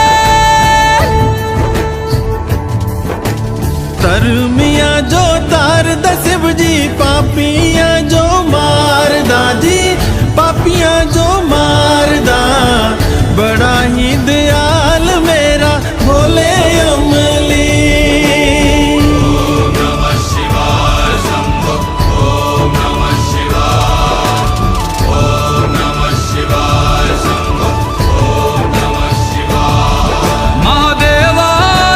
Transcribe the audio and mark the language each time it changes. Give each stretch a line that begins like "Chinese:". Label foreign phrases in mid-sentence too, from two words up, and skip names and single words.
Kangri: तरमिया जो तार दा शिव जी पापिया जो मारदा जी पापिया जो मारदा बड़ा ही दयाल मेरा भोले अमली
Sanskrit: ओम नमः शिवाय शंभो ओम नमः शिवाय ओम नमः शिवाय शंभो ओम नमः शिवाय महादेवा